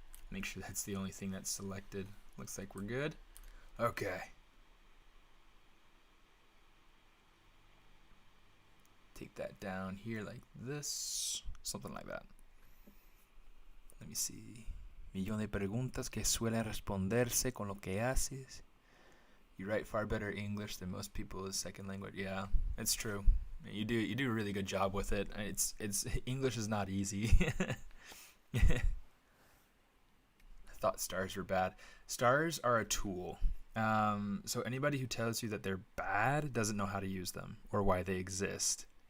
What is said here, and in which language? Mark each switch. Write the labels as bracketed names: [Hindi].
[English] Make sure that's the only thing that's selected. Looks like we're good. Okay. Take that down here like this, something like that. Let me see. [Spanish] Millón de preguntas que suelen responderse con lo que haces. [English] You write far better English than most people as second language. Yeah, it's true. You do a really good job with it. It's English is not easy. I thought stars were bad. Stars are a tool. So anybody who tells you that they're bad doesn't know how to use them or why they exist.